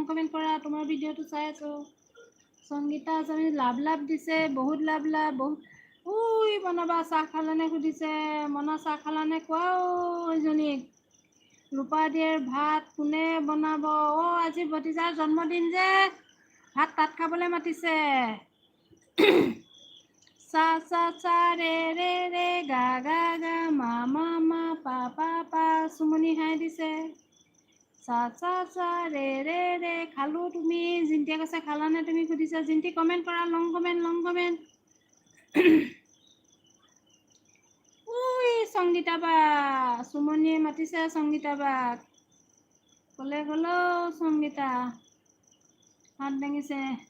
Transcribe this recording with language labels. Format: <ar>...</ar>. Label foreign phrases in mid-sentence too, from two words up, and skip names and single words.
<as>কমেন্ট কৰা তোমাৰ ভিডিওটো চাই আছো সংগীতা আছামী লাভ দিছে বহুত লাভ বহুত উই বনাবা চাহ খালানে সুধিছে মনা চাহ খালানে কোৱাও এজনীক ৰূপা দিয়েৰ ভাত কোনে বনাব আজি ভতিজাৰ জন্মদিন যে ভাত তাত খাবলৈ মাতিছে सा सा सा रे रे रे गा गा गा मा मा मा पा पा पा सुमनी হাই দিছে सा सा सा रे रे रे খালো তুমি জিন্টিয়ে কৈছে খালানে তুমি সুধিছা জিন্টি কমেন্ট কৰা লং কমেন্ট উই সংগীতা বা সুমনিয়ে মাতিছে সংগীতা বাক কলে গলো সংগীতা হাত দাঙিছে</as>